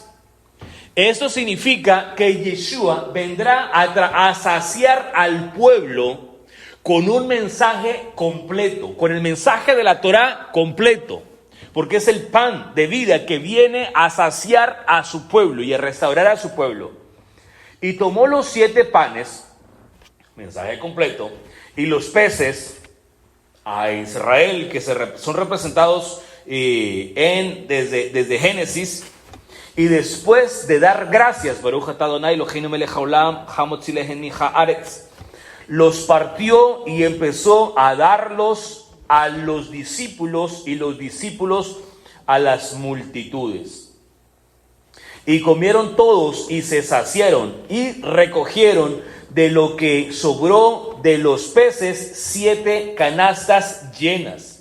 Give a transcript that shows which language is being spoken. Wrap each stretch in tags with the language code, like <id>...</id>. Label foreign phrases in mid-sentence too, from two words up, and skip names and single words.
<es>Esto significa que Yeshua vendrá a saciar al pueblo con un mensaje completo, con el mensaje de la Torá completo, porque es el pan de vida que viene a saciar a su pueblo y a restaurar a su pueblo. Y tomó los 7 panes, mensaje completo, y los peces a Israel, que son representados desde Génesis. Y después de dar gracias,</es> <he>ברוך אתה אדוני אלוהינו מלך העולם המוציא לחם מן הארץ,</he> <es>los partió y empezó a darlos a los discípulos y los discípulos a las multitudes. Y comieron todos y se saciaron y recogieron de lo que sobró de los peces 7 canastas llenas.</es>